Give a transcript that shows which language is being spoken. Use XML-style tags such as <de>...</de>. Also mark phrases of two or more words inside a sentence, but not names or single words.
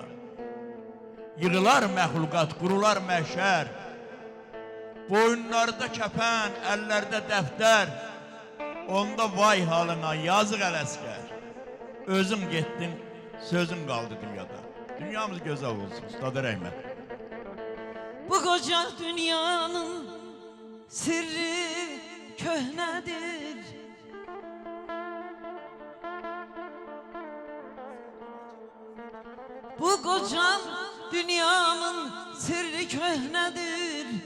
<az>Yığılar məxluqat, qurular məhşər. Boyunlarda kəpən, əllərdə dəftər. Onda vay halına yazıq Ələsgər. Özün getdin, sözün qaldı dünyada. Dünyamız gözəl olsun, Ustadı Rəhmət.</az> <tr>Bu koca dünyanın sirri köhnedir. Bu koca dünyanın sirri köhnedir.</tr>